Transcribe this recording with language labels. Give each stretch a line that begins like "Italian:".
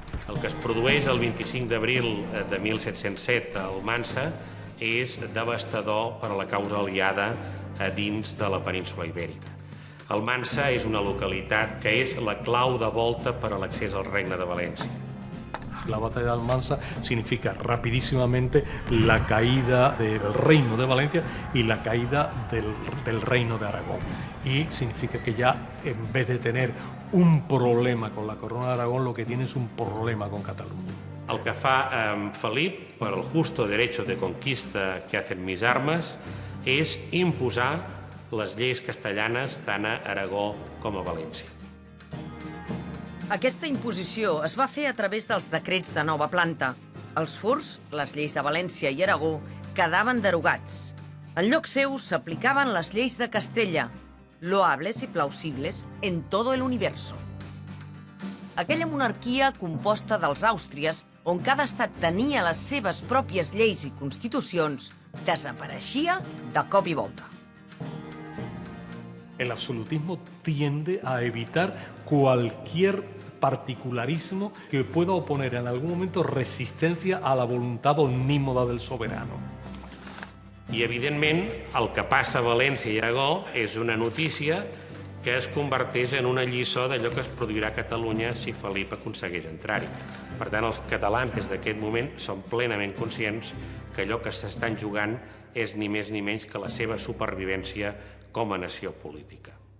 Catalan: El que es produeix el 25 d'abril de 1707 a Almansa és devastador per a la causa aliada a dins de la península Ibèrica. Almansa és una localitat que és la clau de volta per a l'accés al Regne de València.
Spanish: La batalla de Almansa significa rapidísimamente la caída del reino de Valencia y la caída del reino de Aragón. Y significa que ya, en vez de tener un problema con la corona de Aragón, lo que tiene es un problema con Cataluña.
Catalan: El que fa Felip, per
Spanish: el justo derecho de conquista que hacen mis armes,
Catalan: és imposar les lleis castellanes tant a Aragó com a València. Aquesta imposició es va fer a través dels decrets de nova planta. Els furs, les lleis de València i Aragó, quedaven derogats. En lloc seu s'aplicaven les lleis de Castella,
Spanish: loables i plausibles en todo el universo.
Catalan: Aquella monarquia composta dels Àustries, on cada estat tenia les seves pròpies lleis i constitucions, desapareixia de cop i volta.
Spanish: El absolutismo tiende a evitar cualquier particularismo que pueda oponer en algún momento resistencia a la voluntad omnímoda del soberano.
Catalan: I, evidentment, el que passa a València i Aragó és una notícia que es converteix en una lliçó d'allò que es produirà a Catalunya si Felip aconsegueix entrar-hi. Per tant, els catalans, des d'aquest moment, són plenament conscients que allò que s'estan jugant és ni més ni menys que la seva supervivència com a nació política.